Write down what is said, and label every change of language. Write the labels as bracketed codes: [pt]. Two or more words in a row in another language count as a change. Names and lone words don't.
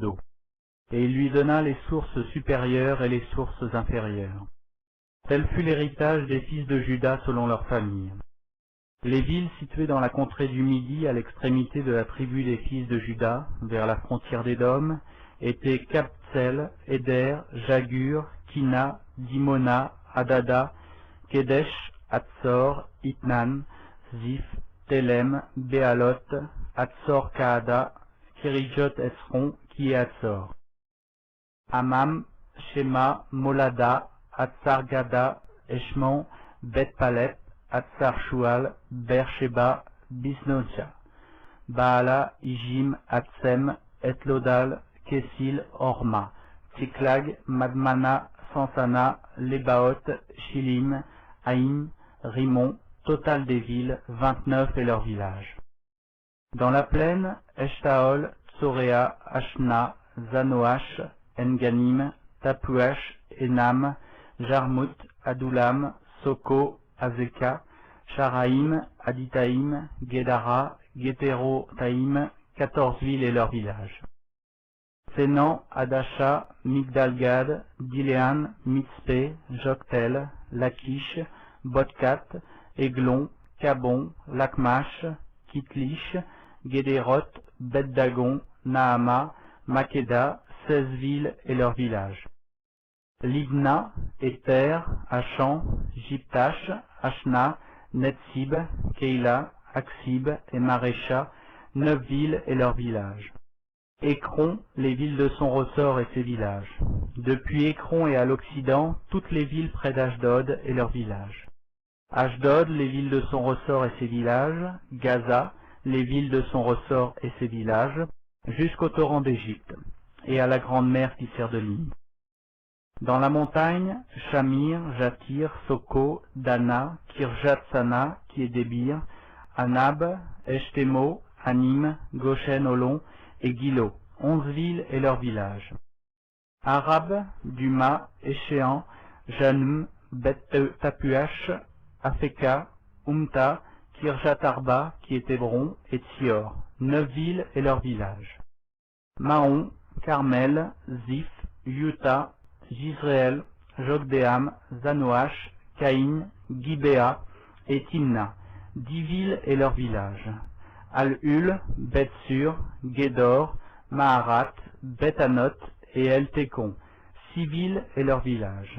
[fr] » Et il lui donna les sources supérieures et les sources inférieures. Tel fut l'héritage des fils de Juda selon leur famille. Les villes situées dans la contrée du Midi, à l'extrémité de la tribu des fils de Juda, vers la frontière d'Édom, étaient Kabtsel, Éder, Jagur, Kina, Dimona, Adada, Kedesh, Hatzor, Itnan, Ziph, Telem, Béalot, Hatzor Kaada, Kirijot Esron, qui est Hatzor. Amam, Shema, Molada, Hatzar Gada, Eshmon, Bet Palet, Hatzar Shual, Beersheba, Bisnotia, Baala, Ijim, Hatzem, Etlodal, Kessil, Horma, Tsiklag, Madmana, Sansana, Lebaot, Shilim, Haïm, Rimon, total des villes, 29 et leurs villages. Dans la plaine, Eshtaol, Tsoréa, Ashna, Zanoach, Enganim, Tapuach, Enam, Jarmut, Adulam, Soko, Azeka, Sharaïm, Aditaïm, Guédara, Guétéro-Taïm, 14 villes et leurs villages. Sénan, Adasha, Migdalgad, Diléan, Mitzpé, Joktel, Lachish, Botkat, Eglon, Cabon, Lakmash, Kitlish, Guédéroth, Bet-Dagon, Nahama, Makeda, 16 villes et leurs villages. Libna, Éther, Achan, Jiptash, Ashna, Netsib, Keila, Aksib et Marécha, 9 villes et leurs villages. Écron, les villes de son ressort et ses villages. depuis Écron et à l'Occident, toutes les villes près d'Ashdod et leurs villages. Ashdod, les villes de son ressort et ses villages, Gaza, les villes de son ressort et ses villages, jusqu'au torrent d'Égypte, et à la grande mer qui sert de ligne. Dans la montagne, Shamir, Jatir, Soko, Dana, Kirjat-Sana, qui est Débir, Anab, Eshtemo, Anim, Goshen, Olon et Gilo, 11 villes et leurs villages. Arab, Duma, Échéan, Janum, Bet-Tapuach, Afeka, Umta, Kirjat-Arba, qui est Hébron, et Tsior, 9 villes et leurs villages. Mahon, Carmel, Ziph, Yuta, Jisraël, Jokdeam, Zanoach, Caïn, Gibéa et Timna, 10 villes et leurs villages. Al-Hul, Beth-Sur, Gédor, Maharat, Beth-Anot et El-Tekon, 6 villes et leurs villages.